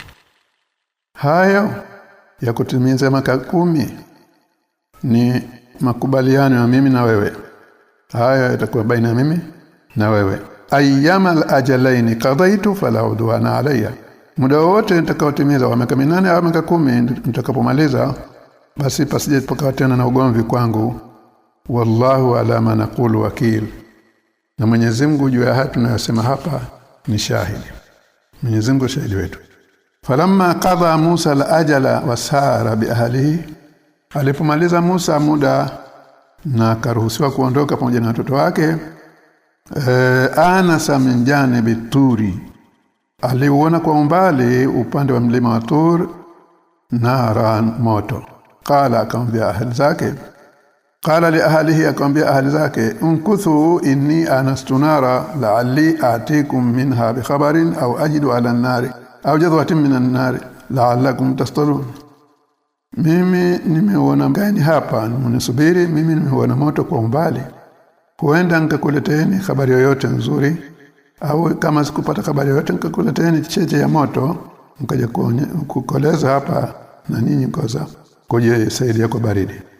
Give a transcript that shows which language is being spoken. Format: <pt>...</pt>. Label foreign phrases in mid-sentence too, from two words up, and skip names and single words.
<sw>Hayo ya kutimiza miaka 10 ni makubaliano ya mimi na wewe. Haya yatakuwa baina ya mimi na wewe.</sw> <ar>أيما الأجلين قضيت فلا عدوان علي,</ar> <sw>muda wote nitakaotimiza wa miaka 8 au miaka 10 nitakapomaliza, basi pasije pakawa tena na ugomvi kwangu.</sw> <ar>والله على ما نقول وكيل,</ar> <sw>na Mwenyezi Mungu juu ya haya tunayosema hapa ni shahidi. Mwenyezi Mungu shahidi wetu.</sw> <ar>فلما قضى موسى الأجل وسار بأهله,</ar> <sw>alipomaliza Musa muda na karuhusiwa kuondoka pamoja na watoto wake,</sw> <ar>آنس من جانب الطور,</ar> <sw>aliuona kwa umbali upande wa mlima wa Tur naran, moto.</sw> <ar>Qala,</ar> <sw>akamwambia ahli zake,</sw> <ar>قال لأهله,</ar> <sw>akamwambia ahli zake,</sw> <ar>امكثوا إني آنست نارا لعلي آتيكم منها بخبر أو أجد على النار أو جذوة من النار لعلكم تصطلون.</ar> <sw>Mimi nimeona gani hapa, mnisubiri, mimi nimeona moto kwa umbali, huenda nikakuleteeni habari yoyote nzuri, au kama sikupata habari yoyote nikakuleteeni cheche ya moto mkaja kukoleza hapa na ninyi koza koje saidia kwa baridi.</sw>